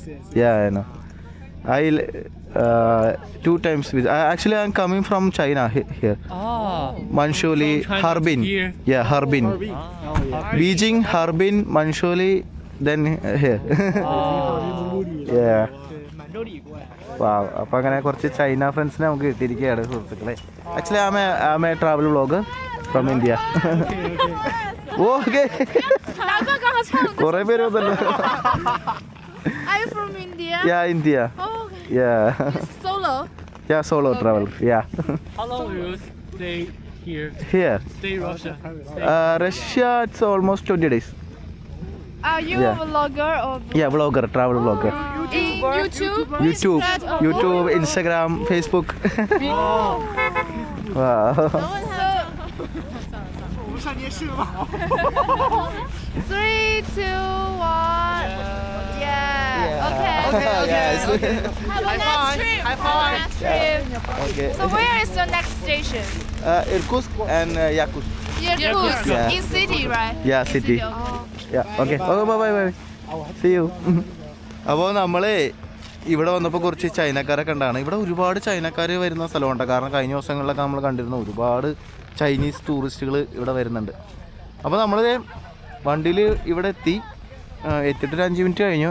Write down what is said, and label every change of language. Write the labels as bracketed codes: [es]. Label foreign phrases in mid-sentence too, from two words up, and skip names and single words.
[en] Yeah, I know. I 2 times visit. Actually, I'm coming from China here. Manshuli, From China Harbin. to here? Yeah, Harbin. Beijing, Harbin, Manshuli, then here. Yeah. [zh] 满洲里过来。 [en] Wow. [ml] അപ്പോൾ അങ്ങനെ കുറച്ച് ചൈന ഫ്രണ്ട്സിനെ നമുക്ക് കിട്ടിയിരിക്കുകയാണ് സുഹൃത്തുക്കളെ. [en] Actually I'm a travel vlogger from India. [ml] ഓക്കെ. [zh] 难怪刚刚唱的。 [ml] കുറേ പേര് വന്നല്ലോ. [en] Are you from India? Yeah, India. Oh, okay. Yeah. Solo. Yeah, solo travel. Yeah. How long will you stay here? Here. Stay Russia? Russia, it's almost 20 days. Are you Yeah. a vlogger or Yeah, vlogger, travel vlogger. in YouTube? YouTube, Instagram? YouTube, Instagram, Facebook. Wow. So, [zh] 我们上电视了吗？ [en] 3, 2, 1. Yeah. Okay. Yes. Have a nice trip. High Have a five. nice trip. Okay. So where is the next station? Irkutsk and Yakutsk. Irkutsk. Yeah. In city, right? Yeah, city. Oh. Yeah. Okay. Okay, bye. See you. [ml] അപ്പോൾ നമ്മൾ ഇവിടെ വന്നപ്പോൾ കുറച്ച് ചൈനക്കാരെ കണ്ടാണ്. ഇവിടെ ഒരുപാട് ചൈനക്കാർ വരുന്ന സ്ഥലമുണ്ട്. കാരണം കഴിഞ്ഞ ദിവസങ്ങളിലൊക്കെ നമ്മൾ കണ്ടിരുന്ന ഒരുപാട് ചൈനീസ് ടൂറിസ്റ്റുകൾ ഇവിടെ വരുന്നുണ്ട്. അപ്പോൾ നമ്മൾ വണ്ടിയിൽ ഇവിടെ എത്തിയിട്ട് ഒരു 5 മിനിറ്റ് കഴിഞ്ഞു.